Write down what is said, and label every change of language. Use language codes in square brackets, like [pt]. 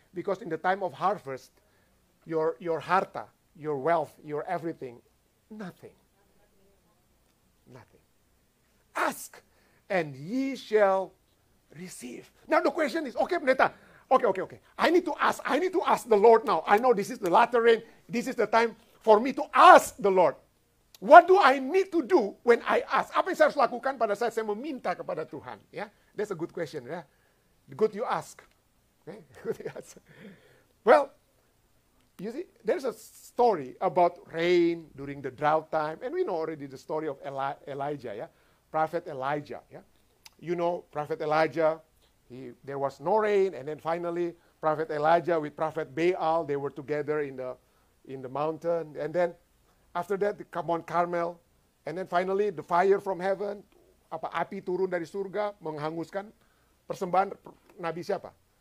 [en] Because in the time of harvest, your harta, your wealth, your everything, nothing. Nothing. Ask, and ye shall receive. Now the question is, okay, pendeta, okay. I need to ask the Lord now. I know this is the latter rain. This is the time for me to ask the Lord. What do I need to do when I ask? [id] Apa yang saya harus lakukan pada saat saya meminta kepada Tuhan? [en] Ya, that's a good question. Ya, good you ask. Okay? Good you ask. Well, you see, there's a story about rain during the drought time, and we know already the story of Elijah, yeah, Prophet Elijah, yeah. You know, Prophet Elijah, there was no rain, and then finally, Prophet Elijah with Prophet Baal, they were together in the mountain, and then after that, come on Carmel, and then finally, the fire from heaven, [id] api turun dari surga, menghanguskan persembahan Nabi siapa?